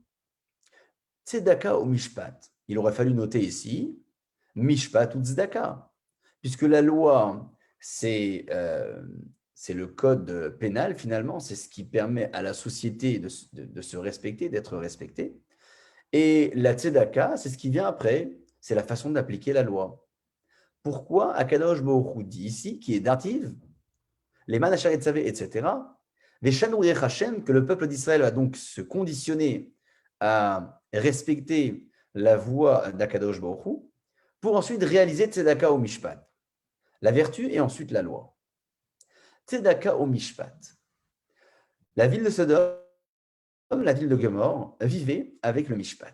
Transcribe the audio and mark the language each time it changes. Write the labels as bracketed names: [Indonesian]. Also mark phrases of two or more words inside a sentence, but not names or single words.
[French] Tzedaka ou mishpat, il aurait fallu noter ici mishpat ou tzedaka, puisque la loi, c'est le code pénal finalement, c'est ce qui permet à la société de se respecter, d'être respectée. Et la tzedaka, c'est ce qui vient après, c'est la façon d'appliquer la loi. Pourquoi Akadosh Baruch Hu dit ici, qui est dative, les manachar etzavé, etc., [Hebrew] ושמרו דרך השם, [French] que le peuple d'Israël va donc se conditionner à respecter la voie d'Akadosh Baruch Hu, pour ensuite réaliser tzedaka ou mishpat, la vertu et ensuite la loi. Tzedaka ou mishpat. La ville de Sodome, la ville de Gomorrhe, vivaient avec le mishpat.